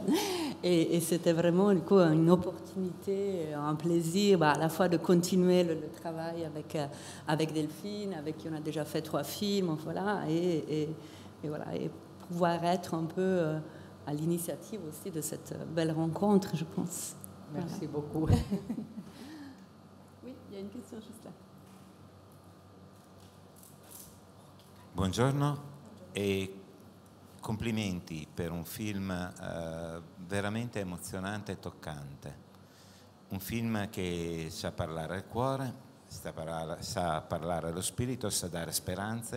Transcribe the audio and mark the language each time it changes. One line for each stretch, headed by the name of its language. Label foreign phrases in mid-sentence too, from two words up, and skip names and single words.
French: Et c'était vraiment du coup une opportunité, un plaisir à la fois de continuer le travail avec Delphine, avec qui on a déjà fait 3 films, voilà, et voilà, et pouvoir être un peu à l'initiative aussi de cette belle rencontre, je pense. Merci beaucoup. Oui, il y a une question juste là.
Italian: Buongiorno e complimenti per un film veramente emozionante e toccante. Un film che sa parlare al cuore, sa parlare allo spirito, sa dare speranze.